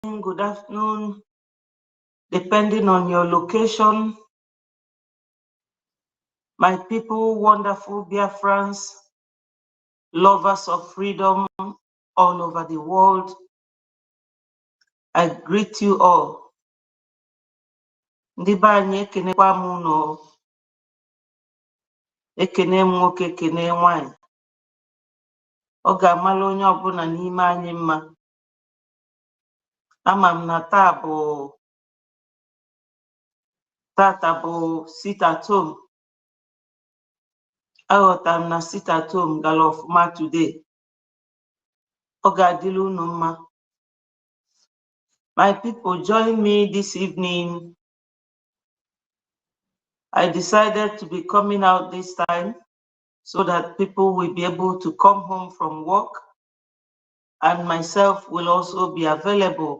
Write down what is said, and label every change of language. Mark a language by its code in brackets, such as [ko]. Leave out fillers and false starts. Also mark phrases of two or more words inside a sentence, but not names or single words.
[en] good afternoon, depending on your location. My people, wonderful Biafrans, lovers of freedom all over the world, I greet you all. [ig] Ndị be anyị ekenekwa m unu, ekene m nwoke, ekene nwanyị. Ọ ga-amala onye ọbụla n'ime anyị mma. Ama m na tata bụ [en] sit at home. [ig] Aghọtara m na [en] sit at home [ig] gara ọfụma today. Ọ ga-adịrị unu mma. [en] My people, join me this evening. I decided to be coming out this time so that people will be able to come home from work, and myself will also be available.